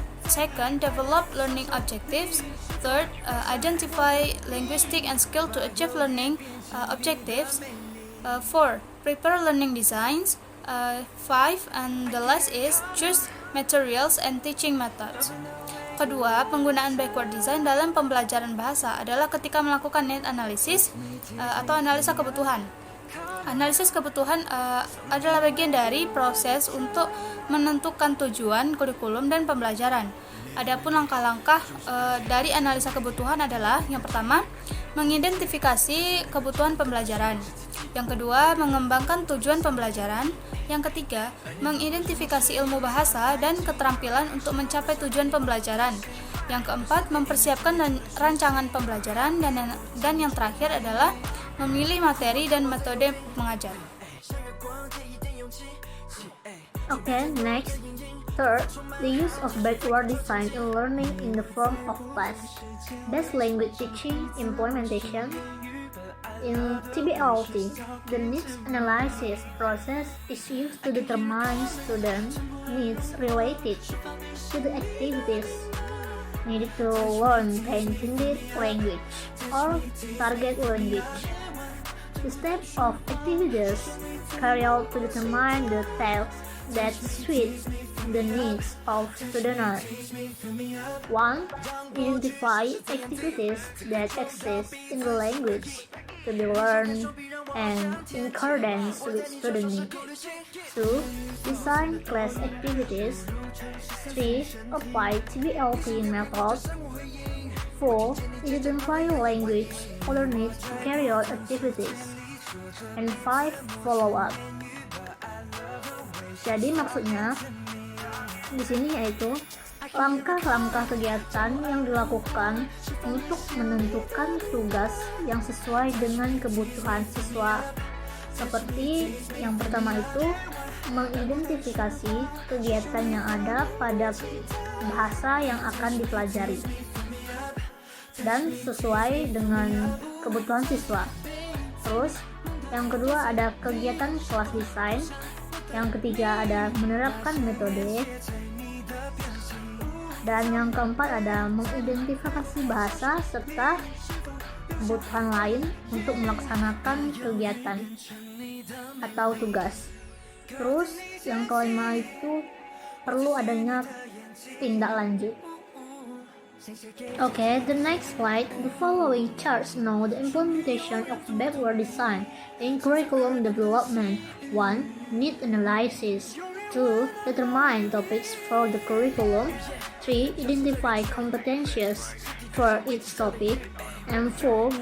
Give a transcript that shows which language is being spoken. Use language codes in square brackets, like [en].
[en] Second, develop learning objectives. Third, identify linguistic and skill to achieve learning objectives. 4, prepare learning designs. 5, and the last is choose materials and teaching methods. [id] Kedua, penggunaan backward design dalam pembelajaran bahasa adalah ketika melakukan need analysis atau analisa kebutuhan. Analisis kebutuhan adalah bagian dari proses untuk menentukan tujuan kurikulum dan pembelajaran. Adapun langkah-langkah dari analisa kebutuhan adalah: yang pertama, mengidentifikasi kebutuhan pembelajaran. Yang kedua, mengembangkan tujuan pembelajaran. Yang ketiga, mengidentifikasi ilmu bahasa dan keterampilan untuk mencapai tujuan pembelajaran. Yang keempat, mempersiapkan rancangan pembelajaran, dan yang terakhir adalah memilih materi dan metode mengajar. [en] Okay, next. Third, the use of backward design in learning in the form of class-based language teaching implementation. In TBLT, the needs analysis process is used to determine student needs related to the activities needed to learn the intended language or target language. The steps of activities carried out to determine the tasks that suit the needs of students. 1. Identify activities that exist in the language to be learned and in accordance with student needs. 2. Design class activities. 3. Apply TBLT method. 4. Identify language other needs to carry out activities. And 5. Follow up. [id] Jadi maksudnya di sini yaitu langkah-langkah kegiatan yang dilakukan untuk menentukan tugas yang sesuai dengan kebutuhan siswa. Seperti yang pertama itu, mengidentifikasi kegiatan yang ada pada bahasa yang akan dipelajari dan sesuai dengan kebutuhan siswa. Terus, yang kedua ada kegiatan kelas desain. Yang ketiga ada menerapkan metode. Dan yang keempat ada mengidentifikasi bahasa serta kebutuhan lain untuk melaksanakan kegiatan atau tugas. Terus yang kelima itu perlu adanya tindak lanjut. [en] Okay, the next slide. The following charts know the implementation of backward design in curriculum development. 1. Need analysis. 2. Determine topics for the curriculum. 3. Identify competencies for each topic. And 4.